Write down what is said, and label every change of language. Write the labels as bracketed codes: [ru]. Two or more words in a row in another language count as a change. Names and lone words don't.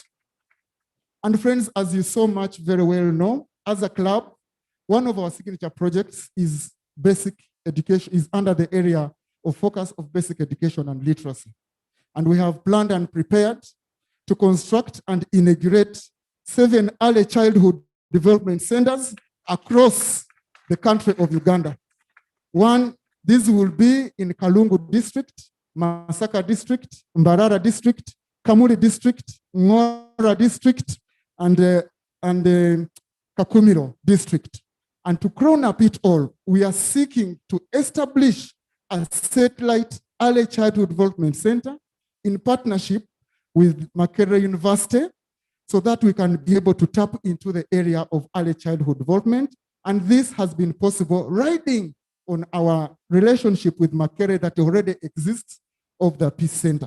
[en] And friends, as you so much very well know, as a club, one of our signature projects is basic education, is under the area of focus of basic education and literacy. And we have planned and prepared to construct and inaugurate 7 early childhood development centers across the country of Uganda. This will be in Kalungu District, Masaka District, Mbarara District, Kamuli District, Ngora District, and Kakumiro District. And to crown up it all, we are seeking to establish a satellite early childhood development center in partnership with Makerere University so that we can be able to tap into the area of early childhood development. And this has been possible riding on our relationship with Makerere that already exists of the Peace Center.